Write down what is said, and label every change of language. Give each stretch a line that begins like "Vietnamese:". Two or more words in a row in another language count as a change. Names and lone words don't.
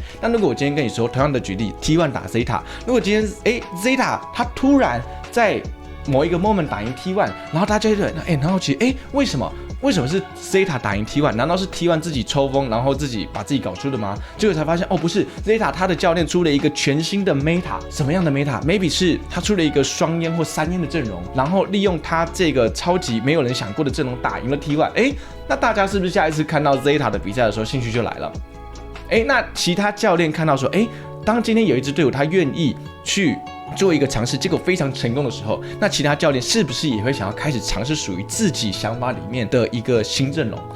Chinese: 那如果我今天跟你說同樣的舉例 ，T1 打 Zeta， 如果今天Zeta 他突然在某一個 moment 打贏 T1， 然後大家就會很好奇，為什麼是 Zeta 打贏 T1？難道是 T1 自己抽風，然後自己把自己搞出的嗎？結果才發現，不是 Zeta 他的教練出了一個全新的 meta， 什麼樣的 meta？Maybe 是他出了一個雙煙或三煙的陣容，然後利用他這個超級沒有人想過的陣容打贏了 T1。那大家是不是下一次看到 Zeta 的比賽的時候，興趣就來了？那其他教練看到說，當今天有一支隊伍他願意去做一個嘗試，結果非常成功的時候，那其他教練是不是也會想要開始嘗試屬於自己想法裡面的一個新陣容？